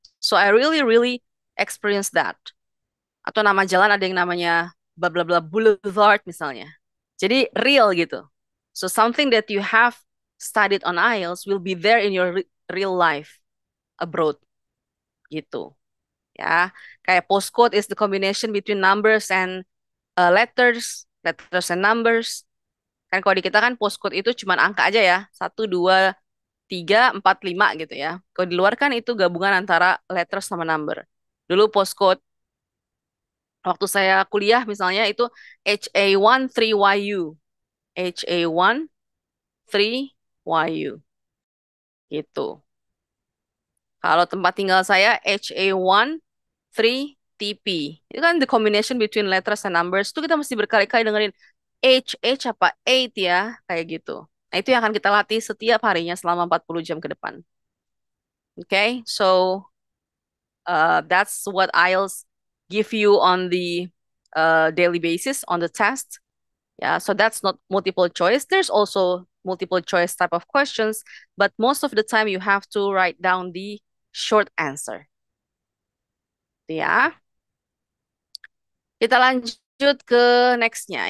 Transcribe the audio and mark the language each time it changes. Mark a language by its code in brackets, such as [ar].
[en] So I really, really experienced that. [id] Atau nama jalan ada yang namanya bla bla bla Boulevard misalnya. Jadi real gitu. [en] So something that you have studied on IELTS will be there in your real life abroad gitu. [id] Ya, kayak [en] postcode is the combination between numbers and letters and numbers. [id] Kan kalau di kita kan postcode itu cuma angka aja ya, 1, 2, 3, 4, 5 gitu ya. Kalau di luar kan itu gabungan antara letters sama number. Dulu postcode waktu saya kuliah misalnya itu HA13YU. HA13YU gitu. Kalau tempat tinggal saya HA13TP. Itu kan [en] the combination between letters and numbers. [id] Itu kita mesti berkali-kali dengerin H apa 8 ya, kayak gitu. Nah, itu yang akan kita latih setiap harinya selama 40 jam ke depan. [en] Okay, so that's what IELTS give you on the daily basis on the test. Yeah, so that's not multiple choice. There's also multiple choice type of questions, but most of the time you have to write down the short answer. [id] Ya, kita lanjut ke nextnya.